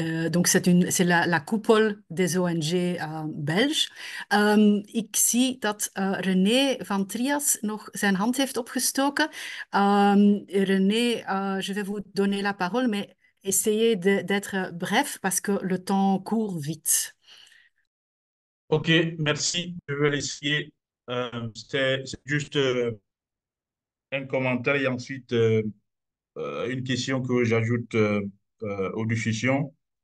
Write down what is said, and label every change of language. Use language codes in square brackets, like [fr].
[fr] Donc, c'est la koepel des ONG belges. [nl] Ik zie dat René van Trias nog zijn hand heeft opgestoken. [fr] René, je vais vous donner la parole, mais essayez d'être bref parce que le temps court vite. Ok, merci. Je vais essayer. C'est juste un commentaire et ensuite une question que j'ajoute aux discussions.